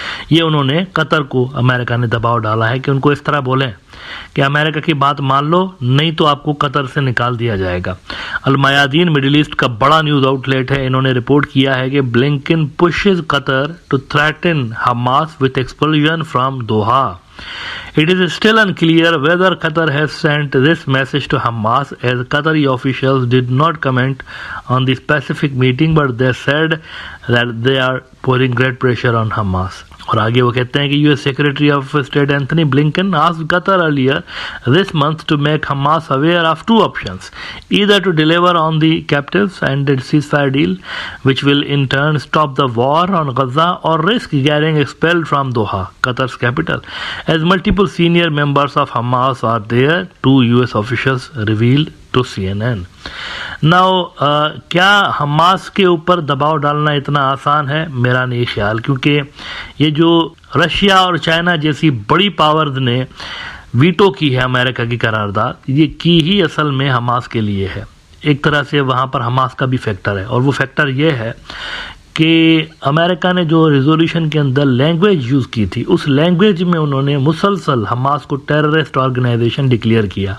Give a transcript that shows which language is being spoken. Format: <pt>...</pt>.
<ur>یہ انہوں نے قطر کو امریکہ نے دباؤ ڈالا ہے کہ ان کو اس طرح بولیں کہ امریکہ کی بات مان لو، نہیں تو آپ کو قطر سے نکال دیا جائے گا. المیادین مڈل ایسٹ کا بڑا نیوز آؤٹ لیٹ ہے، انہوں نے رپورٹ کیا ہے کہ Blinken</ur> <en>pushes</en> <ur>Qatar</ur> <en>to threaten Hamas with expulsion from Doha. It is still unclear whether Qatar has sent this message to Hamas, as Qatari officials did not comment on the specific meeting, but they said that they are putting great pressure on Hamas.</en> <ur>اور آگے وہ کہتے ہیں کہ</ur> <en>US Secretary of State Anthony Blinken asked Qatar earlier this month to make Hamas aware of 2 options, either to deliver on the captives and the ceasefire deal, which will in turn stop the war on Gaza, or risk getting expelled from Doha, Qatar's capital, as multiple senior members of Hamas are there, 2 US officials revealed to CNN.</en> <ur>Now, کیا Hamas کے اوپر دباؤ ڈالنا اتنا آسان ہے؟ میرا نہیں خیال، کیونکہ یہ جو رشیا اور چائنا جیسی بڑی پاورز نے ویٹو کی ہے امریکہ کی قرارداد، یہ کی ہی اصل میں حماس کے لیے ہے. ایک طرح سے وہاں پر حماس کا بھی فیکٹر ہے، اور وہ فیکٹر یہ ہے کہ امریکہ نے جو ریزولوشن کے اندر لینگویج یوز کی تھی اس لینگویج میں انہوں نے مسلسل حماس کو ٹیررسٹ آرگنائزیشن ڈکلیئر کیا.</ur>